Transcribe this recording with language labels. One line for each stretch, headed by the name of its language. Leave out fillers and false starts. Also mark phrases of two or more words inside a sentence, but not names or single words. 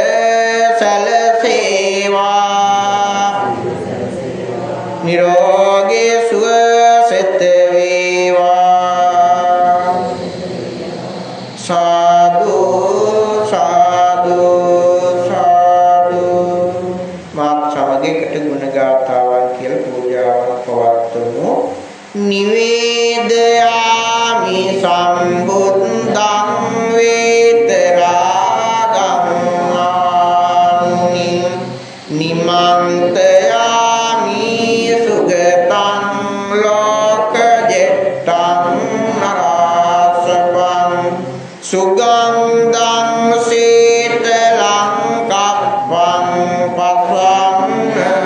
Sinhala: සැලසේවා නිරෝගී සුව සිත වේවා සාදු සාදු සාදු මාත් සමගයකට ගුණ ගාථාවන් කියලා පූජාවක් පවත්වමු
Pali: නිවේදයාමි සම්බුද්ධං වේතරාගං ආනි නිමන්තයාමි සුගතං ලෝකජෙට්ටං නරාසවං සුගන්ධං සීතලං කප්පං පස්වං